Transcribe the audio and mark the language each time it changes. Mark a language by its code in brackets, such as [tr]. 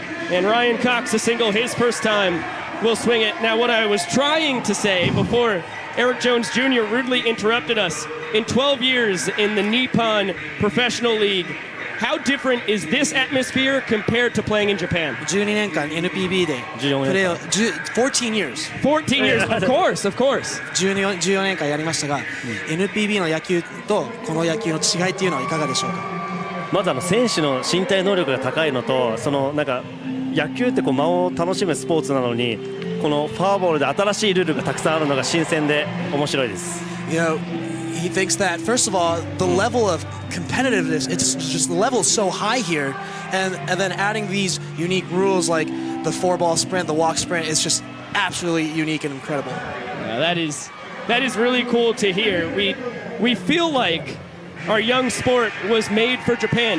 [en] And Ryan Cox, a single, his first time, will swing it. Now, what I was trying to say before Eric Jones Jr. rudely interrupted us, in 12 years in the Nippon Professional League, how different is this atmosphere compared to playing in Japan? [ja] 12年間 NPB でプレーを [en] 14 years 14 years, of course, of course. [ja] 14年間やりましたが、NPB の野球とこの野球の違いっていうのはいかがでしょうか。まず選手の身体能力が高いのと、そのなんか野球ってこう間を楽しむスポーツなのに、このフォアボールで新しいルールがたくさんあるのが新鮮で面白いです。 [en] You know, he thinks that first of all, the level of competitiveness, it's just the level is so high here, and then adding these unique rules like the 4-ball sprint, the walk sprint, is just absolutely unique and incredible. That is really cool to hear. We feel like our young sport was made for Japan.